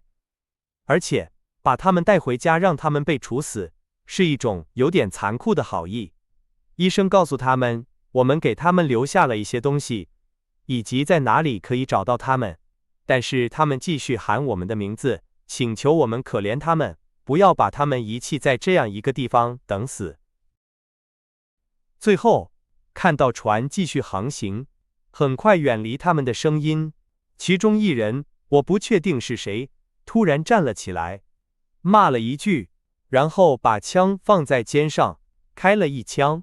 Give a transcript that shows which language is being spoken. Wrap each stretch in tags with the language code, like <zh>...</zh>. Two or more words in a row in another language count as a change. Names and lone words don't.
<zh>而且，把他們帶回家讓他們被處死，是一種有點殘酷的好意。醫生告訴他們，我們給他們留下了一些東西，以及在哪裡可以找到他們。但是他們繼續喊我們的名字，請求我們可憐他們，不要把他們遺棄在這樣一個地方等死。最後，看到船繼續航行，很快遠離他們的聲音，其中一人，我不確定是誰，突然站了起來，罵了一句，然後把槍放在肩上，開了一槍。</zh>